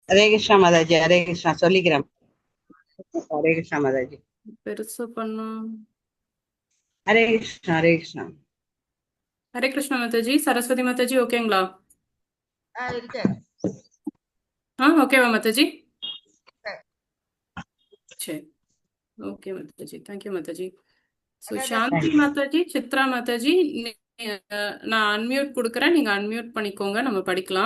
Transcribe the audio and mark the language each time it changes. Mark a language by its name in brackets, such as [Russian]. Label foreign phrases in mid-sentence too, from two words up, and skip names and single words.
[Hindi] हरे कृष्णा माताजी, हरे कृष्णा सोलिग्राम। हरे कृष्णा माताजी। [Tamil] பெருசு பண்ணும். [Hindi] हरे कृष्णा, हरे कृष्णा। हरे कृष्णा माताजी. [Tamil] சரஸ்வதி மாதாஜி ஓகேங்களா? இருக்கு. ஓகேவா மாதாஜி? சரி, ஓகே மாதாஜி. தேங்க்யூ மாதாஜி. ஸோ சாந்தி மாதாஜி, சித்ரா மாதாஜி, நான் அன்மியூட் கொடுக்குறேன், நீங்க அன்மியூட் பண்ணிக்கோங்க, நம்ம படிக்கலாம்.